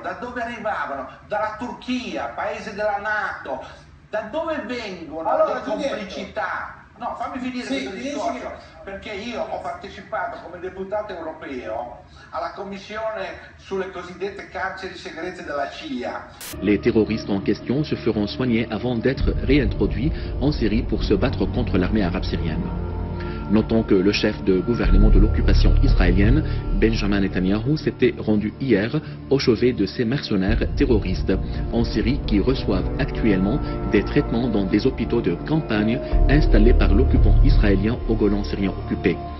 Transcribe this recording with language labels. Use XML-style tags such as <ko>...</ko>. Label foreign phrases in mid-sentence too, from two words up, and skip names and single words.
<it>Da dove arrivavano? Dalla Turchia, paese della NATO. Da dove vengono le complicità? No, fammi finire questo discorso, perché io ho partecipato come deputato europeo alla commissione sulle cosiddette carceri segrete della CIA.</it> <fr>Les terroristes en question se feront soigner avant d'être réintroduits en Syrie pour se battre contre l'armée arabe syrienne. Notons que le chef de gouvernement de l'occupation israélienne, Benjamin Netanyahou, s'était rendu hier au chevet de ces mercenaires terroristes en Syrie qui reçoivent actuellement des traitements dans des hôpitaux de campagne installés par l'occupant israélien au Golan syrien occupé.</fr>